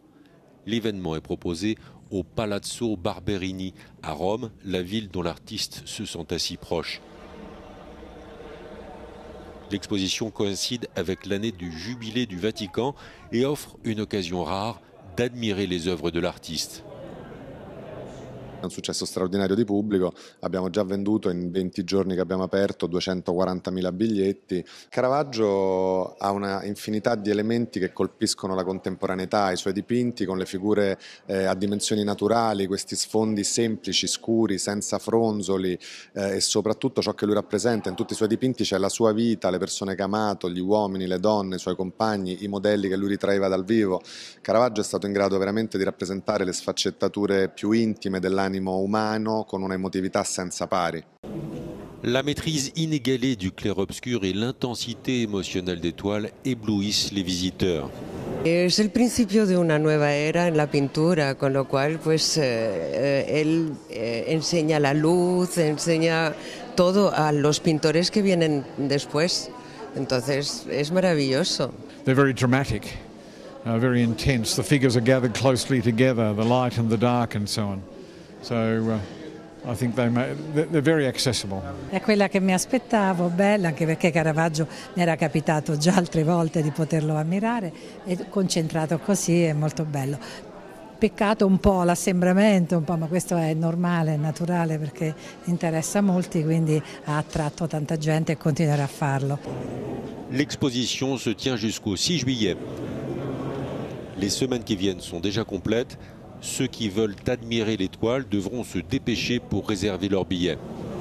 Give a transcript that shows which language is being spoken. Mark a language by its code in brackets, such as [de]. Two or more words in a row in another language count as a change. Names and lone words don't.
[fr] L'événement est proposé au Palazzo Barberini, à Rome, la ville dont l'artiste se sentait si proche. L'exposition coïncide avec l'année du jubilé du Vatican et offre une occasion rare d'admirer les œuvres de l'artiste. [it] Un successo straordinario di pubblico, abbiamo già venduto in 20 giorni che abbiamo aperto 240.000 biglietti. Caravaggio ha una infinità di elementi che colpiscono la contemporaneità, i suoi dipinti con le figure a dimensioni naturali, questi sfondi semplici, scuri, senza fronzoli e soprattutto ciò che lui rappresenta in tutti i suoi dipinti c'è la sua vita, le persone che ha amato, gli uomini, le donne, i suoi compagni, i modelli che lui ritraeva dal vivo. Caravaggio è stato in grado veramente di rappresentare le sfaccettature più intime dell'animo umano con una emotività senza pari. [fr] La maîtrise inégalée du clair-obscur et l'intensité émotionnelle des toiles éblouissent les visiteurs. [es] Es el principio de una nueva era en la pintura, con lo cual pues él enseña la luz, enseña todo a los pintores que vienen después. Entonces es maravilloso. [en] They're very dramatic, very intense. The figures are gathered closely together, the light and the dark and so on. So I think they're very accessible. [it] È quella che mi aspettavo, bella, anche perché Caravaggio mi era capitato già altre volte di poterlo ammirare e concentrato così è molto bello. Peccato un po' l'assembramento, un po', ma questo è normale, è naturale perché interessa a molti, quindi ha attratto tanta gente e continuerà a farlo. [fr] L'exposition se tient jusqu'au 6 juillet. Les semaines qui viennent sont déjà complètes. Ceux qui veulent admirer les toiles devront se dépêcher pour réserver leurs billets.